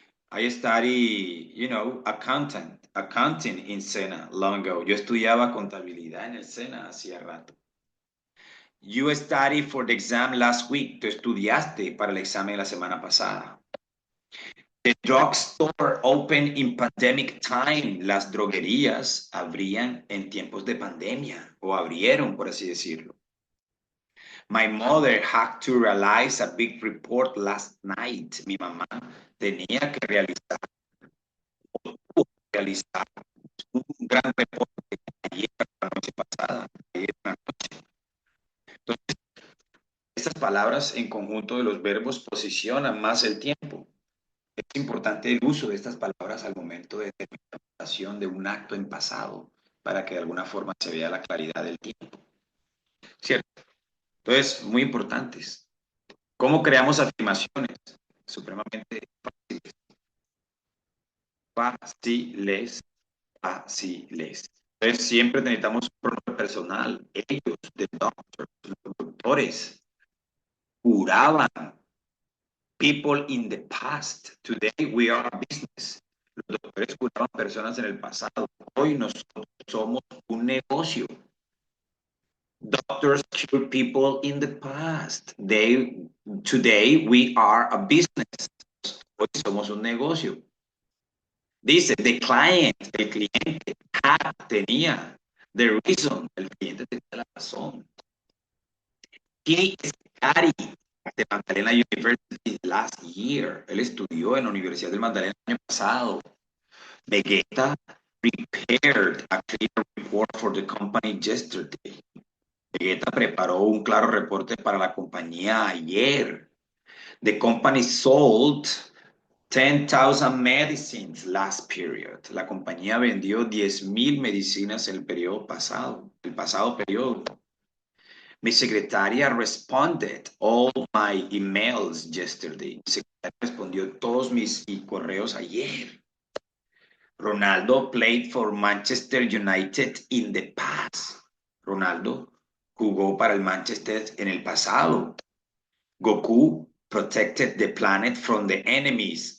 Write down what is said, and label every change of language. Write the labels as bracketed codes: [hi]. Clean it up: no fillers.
[en] I study, accounting in Sena long ago. [es] Yo estudiaba contabilidad en el Sena hacía rato. [en] You studied for the exam last week. [es] Tú estudiaste para el examen la semana pasada. [en] The drugstore open in pandemic time. [es] Las droguerías abrían en tiempos de pandemia o abrieron, por así decirlo. [en] My mother had to realize a big report last night. [es] Mi mamá tenía que realizar un gran reporte ayer, la noche pasada, ayer en la noche. Entonces, estas palabras en conjunto de los verbos posicionan más el tiempo. Es importante el uso de estas palabras al momento de determinación de un acto en pasado para que de alguna forma se vea la claridad del tiempo. ¿Cierto? Entonces, muy importantes. ¿Cómo creamos afirmaciones? Supremamente fáciles, fáciles. Entonces, siempre necesitamos un pronombre personal. Ellos, [en] the doctors, [es] los doctores, curaban. [en] People in the past. Today we are a business. [es] Los doctores curaban personas en el pasado. Hoy nosotros somos un negocio. [en] Doctors cure people in the past. Today we are a business. [es] Hoy somos un negocio. Dice, [en] the client, [es] el cliente, tenía, [en] the reason, [es] el cliente tenía la razón. [en] He studied at the Magdalena University last year. [es] Él estudió en la Universidad del Magdalena el año pasado. [en] Vegeta prepared a clear report for the company yesterday. [es] Vegeta preparó un claro reporte para la compañía ayer. [en] The company sold 10,000 medicines last period. [es] La compañía vendió 10,000 medicinas en el periodo pasado, el pasado periodo. Mi secretaria [en] responded all my emails yesterday. [es] Mi secretaria respondió todos mis correos ayer. [en] Ronaldo played for Manchester United in the past. [es] Ronaldo jugó para el Manchester en el pasado. [en] Goku protected the planet from the enemies.